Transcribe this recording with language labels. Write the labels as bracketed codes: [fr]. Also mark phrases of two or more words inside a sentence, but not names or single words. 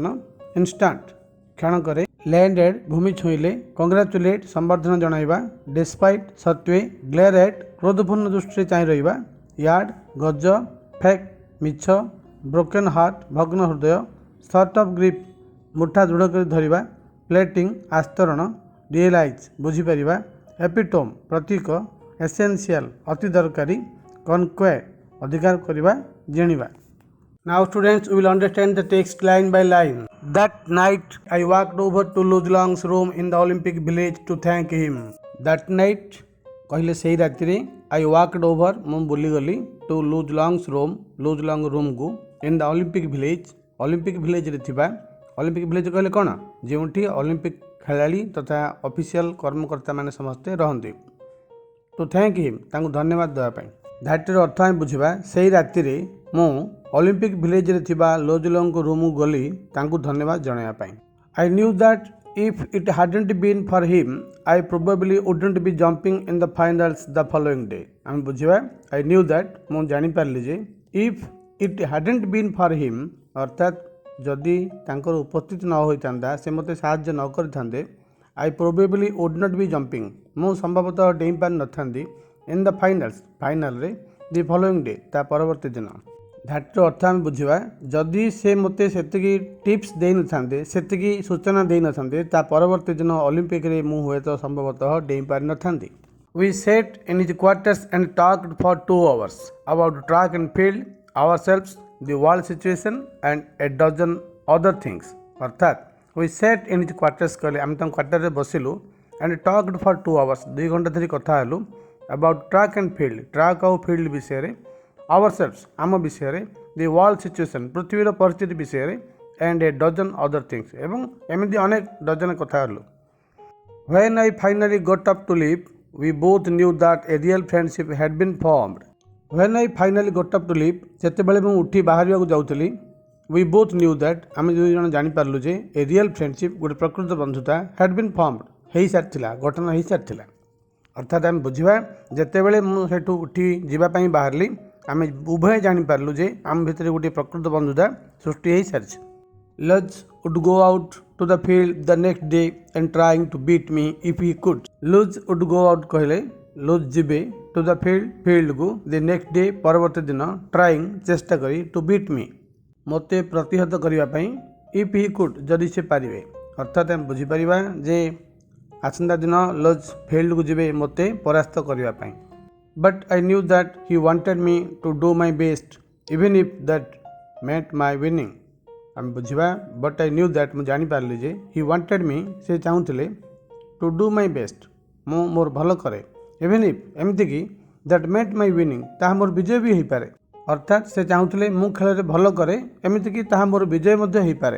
[or] ଇନଷ୍ଟାଣ୍ଟ କ୍ଷଣକରେ, ଲ୍ୟାଣ୍ଡେଡ୍ ଭୂମି ଛୁଇଁଲେ, କଂଗ୍ରାଚୁଲେଟ୍ ସମ୍ବର୍ଦ୍ଧନା ଜଣାଇବା, ଡେସ୍ପାଇଟ୍ ସତ୍ତ୍ୱେ, [en] glare at [or] କ୍ରୋଧପୂର୍ଣ୍ଣ ଦୃଷ୍ଟିରେ ଚାହିଁ ରହିବା, ୟାର୍ଡ ଗଜ, ଫେକ୍ ମିଛ, [en] broken heart [or] ଭଗ୍ନ ହୃଦୟ, [en] sort of grip [or] ମୁଠା ଦୃଢ଼ କରି ଧରିବା, ପ୍ଲେଟିଂ ଆସ୍ତରଣ, ରିଏଲାଇଜ୍ ବୁଝିପାରିବା, ଏପିଟୋମ୍ ପ୍ରତୀକ, ଏସେନ୍ସିଆଲ ଅତି ଦରକାରୀ, କନକ୍ୱେ ଅଧିକାର କରିବା ଜିଣିବା. [en] Now students, we will understand the text line by line. That night I walked over to Luz Long's room in the Olympic Village to thank him. That night [or] କହିଲେ ସେହି ରାତିରେ, [en] I walked over [or] ମୁଁ ବୁଲିଗଲି [en] to Luz Long's room, Luz Long ରୁମ୍କୁ, in the Olympic Village, [or] ଅଲିମ୍ପିକ୍ ଭିଲେଜରେ ଥିବା, ଅଲିମ୍ପିକ୍ ଭିଲେଜ କହିଲେ କ'ଣ, ଯେଉଁଠି ଅଲିମ୍ପିକ୍ ଖେଳାଳି ତଥା ଅଫିସିଆଲ କର୍ମକର୍ତ୍ତାମାନେ ସମସ୍ତେ ରହନ୍ତି, [en] to thank him [or] ତାଙ୍କୁ ଧନ୍ୟବାଦ ଦେବା ପାଇଁ. ଧାଟିର ଅର୍ଥ ଆମେ ବୁଝିବା, ସେହି ରାତିରେ ମୁଁ ଅଲିମ୍ପିକ୍ ଭିଲେଜରେ ଥିବା ଲୁଜ୍ ଲଙ୍ଗଙ୍କ ରୁମ୍କୁ ଗଲି ତାଙ୍କୁ ଧନ୍ୟବାଦ ଜଣାଇବା ପାଇଁ. [en] I knew that if it hadn't been for him, I probably wouldn't be jumping in the finals the following day. [or] ଆମେ ବୁଝିବା, [en] I knew that [or] ମୁଁ ଜାଣିପାରିଲି ଯେ, [en] if it hadn't been for him [or] ଅର୍ଥାତ୍ ଯଦି ତାଙ୍କର ଉପସ୍ଥିତି ନ ହୋଇଥାନ୍ତା, ସେ ମୋତେ ସାହାଯ୍ୟ ନ କରିଥାନ୍ତେ, [en] I probably would not be jumping [or] ମୁଁ ସମ୍ଭବତଃ ଡେଇଁ ପାରିନଥାନ୍ତି [en] in the finals ଫାଇନାଲରେ the following day [or] ତା ପରବର୍ତ୍ତୀ ଦିନ. ଧାଟିର ଅର୍ଥ ଆମେ ବୁଝିବା, ଯଦି ସେ ମୋତେ ସେତିକି ଟିପ୍ସ ଦେଇନଥାନ୍ତେ, ସେତିକି ସୂଚନା ଦେଇନଥାନ୍ତେ, ତା ପରବର୍ତ୍ତୀ ଦିନ ଅଲିମ୍ପିକରେ ମୁଁ ହୁଏତ ସମ୍ଭବତଃ ଡେଇଁ ପାରିନଥାନ୍ତି. [en] We sat in his quarters and talked for 2 hours about track and field, ourselves, the world situation and a dozen other things. ଅର୍ଥାତ୍ we sat in his quarters [or] କହିଲେ ଆମେ ତାଙ୍କ କ୍ୱାର୍ଟରରେ ବସିଲୁ [en] and talked for 2 hours [or] 2 ଘଣ୍ଟା ଧରି କଥା ହେଲୁ [en] about track and field, [or] ଟ୍ରାକ୍ ଆଉ ଫିଲ୍ଡ ବିଷୟରେ, ourselves ଆମ ବିଷୟରେ, [en] the world situation [or] ପୃଥିବୀର ପରିସ୍ଥିତି ବିଷୟରେ [en] and a dozen other things [or] ଏବଂ ଏମିତି ଅନେକ ଡଜନ କଥା ହେଲୁ. [en] When I finally got up to leave, we both knew that a real friendship had been formed. When I finally got up to leave, [or] ଯେତେବେଳେ ମୁଁ ଉଠି ବାହାରିବାକୁ ଯାଉଥିଲି, [en] we both knew that [or] ଆମେ ଦୁଇ ଜଣ ଜାଣିପାରିଲୁ ଯେ [en] a real friendship [or] ଗୋଟେ ପ୍ରକୃତ ବନ୍ଧୁତା [en] had been formed [or] ହେଇସାରିଥିଲା, ଗଠନ ହେଇସାରିଥିଲା। ଅର୍ଥାତ୍ ଆମେ ବୁଝିବା ଯେତେବେଳେ ମୁଁ ସେଠୁ ଉଠି ଯିବା ପାଇଁ ବାହାରିଲି, ଆମେ ଉଭୟ ଜାଣିପାରିଲୁ ଯେ ଆମ ଭିତରେ ଗୋଟିଏ ପ୍ରକୃତ ବନ୍ଧୁତା ସୃଷ୍ଟି ହେଇସାରିଛି। [en] Luz would go out to the field the next day and trying to beat me if he could. Luz would go out [or] କହିଲେ Luz ଯିବେ [en] to the field କୁ the next day [or] ପରବର୍ତ୍ତୀ ଦିନ [en] trying [or] ଚେଷ୍ଟା କରି [en] to beat me [or] ମୋତେ ପ୍ରତିହତ କରିବା ପାଇଁ [en] if he could [or] ଯଦି ସେ ପାରିବେ। ଅର୍ଥାତ୍ ଆମେ ବୁଝିପାରିବା ଯେ ଆସନ୍ତା ଦିନ Luz ଫିଲ୍ଡକୁ ଯିବେ ମୋତେ ପରାସ୍ତ କରିବା ପାଇଁ। [en] But I knew that he wanted me to do my best even if that meant my winning. [or] ଆମେ ବୁଝିବା [en] But I knew that [or] ମୁଁ ଜାଣିପାରିଲି ଯେ [en] he wanted me [or] ସେ ଚାହୁଁଥିଲେ [en] to do my best [or] ମୁଁ ମୋର ଭଲ କରେ [en] even if [or] ଏମିତିକି [en] that meant my winning [or] ତାହା ମୋର ବିଜୟ ବି ହୋଇପାରେ। ଅର୍ଥାତ୍ ସେ ଚାହୁଁଥିଲେ ମୁଁ ଖେଳରେ ଭଲ କରେ ଏମିତିକି ତାହା ମୋର ବିଜୟ ମଧ୍ୟ ହୋଇପାରେ।